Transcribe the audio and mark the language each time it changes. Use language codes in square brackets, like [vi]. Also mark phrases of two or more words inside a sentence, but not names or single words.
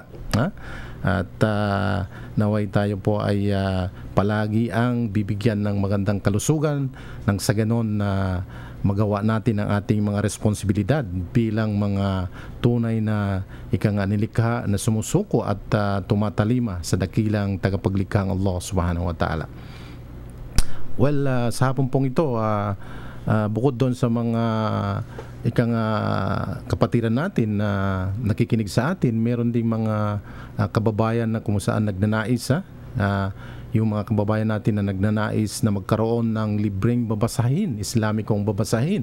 [tl] At naway tayo po ay palagi ang bibigyan ng magandang kalusugan nang sa ganon na magawa natin ang ating mga responsibilidad bilang mga tunay na nilikha na sumusuko at tumatalima sa dakilang tagapaglikhang [ar] الله سبحانه وتعالى. [tl] Well, sa hapon pong ito, bukod doon sa mga kapatiran natin na nakikinig sa atin, meron ding mga kababayan na kung saan nagnanais, yung mga kababayan natin na nagnanais na magkaroon ng libreng babasahin, Islamikong babasahin.